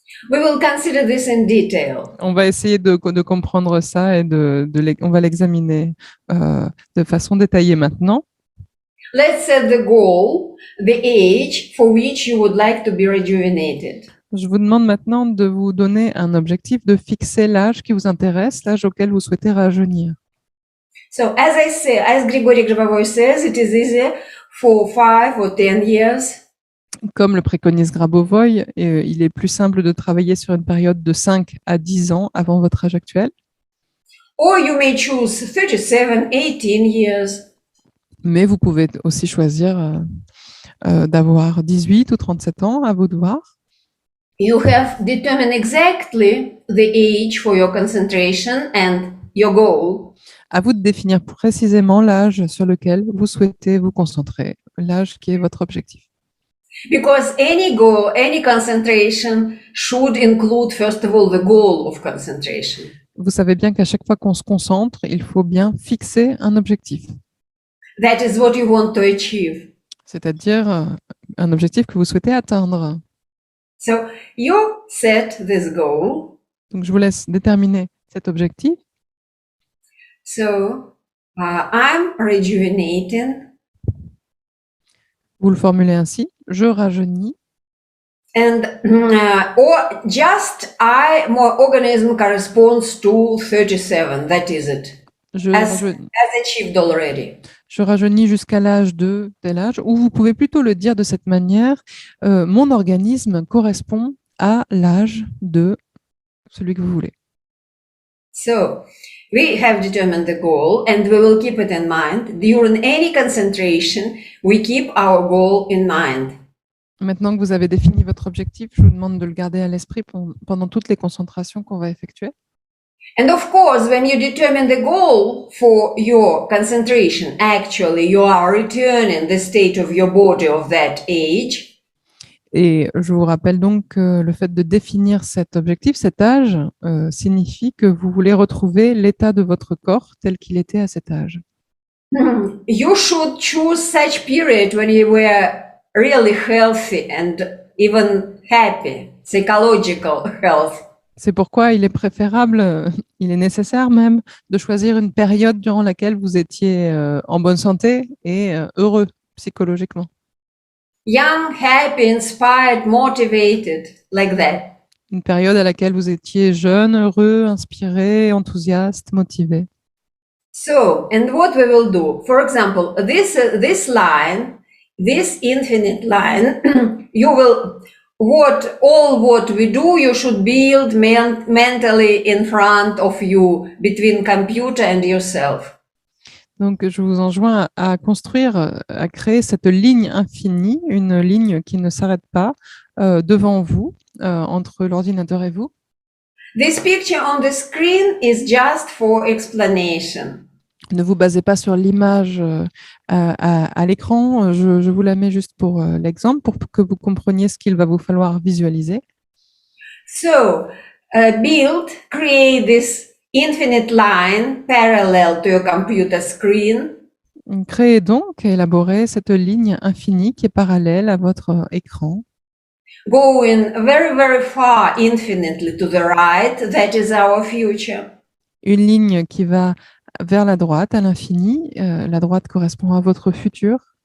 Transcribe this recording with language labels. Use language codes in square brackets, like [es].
[en] We will consider this in detail. [fr] On va essayer de comprendre ça et on va l'examiner de façon détaillée maintenant. [en] Let's set the goal, the age for which you would like to be rejuvenated. [fr] Je vous demande maintenant de vous donner un objectif, de fixer l'âge qui vous intéresse, l'âge auquel vous souhaitez rajeunir. [en] So as I say, as Grigory Grabovoy says, it is easier for 5 or 10 years. [fr] Comme le préconise Grabovoy, il est plus simple de travailler sur une période de 5 à 10 ans avant votre âge actuel. [en] Or you may choose 37, 18 years. [fr] Mais vous pouvez aussi choisir d'avoir 18 ou 37 ans, à vous de voir. [en] You have determined exactly the age for your concentration and your goal. [fr] À vous de définir précisément l'âge sur lequel vous souhaitez vous concentrer, l'âge qui est votre objectif. [en] Because any goal, any concentration should include, first of all, the goal of concentration. [fr] Vous savez bien qu'à chaque fois qu'on se concentre, il faut bien fixer un objectif. [en] That is what you want to achieve. [fr] C'est-à-dire un objectif que vous souhaitez atteindre. [en] So you set this goal. [fr] Donc, je vous laisse déterminer cet objectif. [en] So I'm rejuvenating. [fr] Vous le formulez ainsi, je rajeunis. [en] And or just my organism corresponds to 37. That is it. As achieved already. [fr] Je rajeunis jusqu'à l'âge de tel âge, ou vous pouvez plutôt le dire de cette manière, mon organisme correspond à l'âge de celui que vous voulez. [en] So, we have determined the goal and we will keep it in mind. During any concentration, we keep our goal in mind. [fr] Maintenant que vous avez défini votre objectif, je vous demande de le garder à l'esprit pendant toutes les concentrations qu'on va effectuer. [en] And of course, when you determine the goal for your concentration, actually you are returning the state of your body of that age. [fr] Et je vous rappelle donc que le fait de définir cet objectif, cet âge, signifie que vous voulez retrouver l'état de votre corps tel qu'il était à cet âge. [en] You should choose such period when you were really healthy and even happy, psychological health. [fr] C'est pourquoi il est préférable, il est nécessaire même, de choisir une période durant laquelle vous étiez en bonne santé et heureux psychologiquement. [en] Young, happy, inspired, motivated, like that. [fr] Une période à laquelle vous étiez jeune, heureux, inspiré, enthousiaste, motivé. [en] So, and what we will do, for example, this line, this infinite line, you will, what we do, you should build mentally in front of you, between computer and yourself. [fr] Donc, je vous enjoins à construire, à créer cette ligne infinie, une ligne qui ne s'arrête pas devant vous, entre l'ordinateur et vous. [en] This picture on the screen is just for explanation. [fr] Ne vous basez pas sur l'image à l'écran. Je vous la mets juste pour l'exemple, pour que vous compreniez ce qu'il va vous falloir visualiser. [en] So, create this infinite line parallel to your computer screen. [fr] Créez donc, élaborez cette ligne infinie qui est parallèle à votre écran. [en] Going very, very far infinitely to the right, that is our future. [fr] Une ligne qui va vers la droite, à l'infini. La droite correspond à votre futur.